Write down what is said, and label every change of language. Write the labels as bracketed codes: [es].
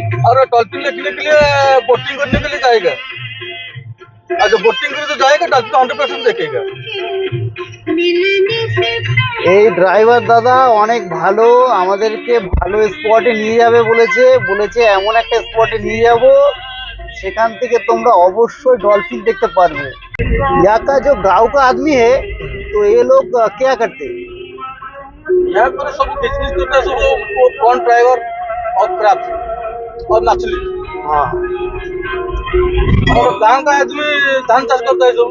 [hi] और डॉल्फिन देखने के लिए बोटिंग करने के लिए जाएगा, और जो बोटिंग करे तो जाएगा, डॉल्फिन 100% देखेगा। [bn] এই ড্রাইভার দাদা অনেক ভালো, আমাদেরকে ভালো স্পটে নিয়ে যাবে বলেছে এমন একটা স্পটে নিয়ে যাব সেখান থেকে তোমরা অবশ্যই ডলফিন দেখতে পারবে। [hi] यहाँ का जो गांव का आदमी है, तो ये लोग क्या करते हैं? यहाँ पर सब बिजनेस करते हैं, सब कौन ड्राइवर और क्राफ्ट और मछली। हाँ, और गांव का आदमी धान चाष करता है। जो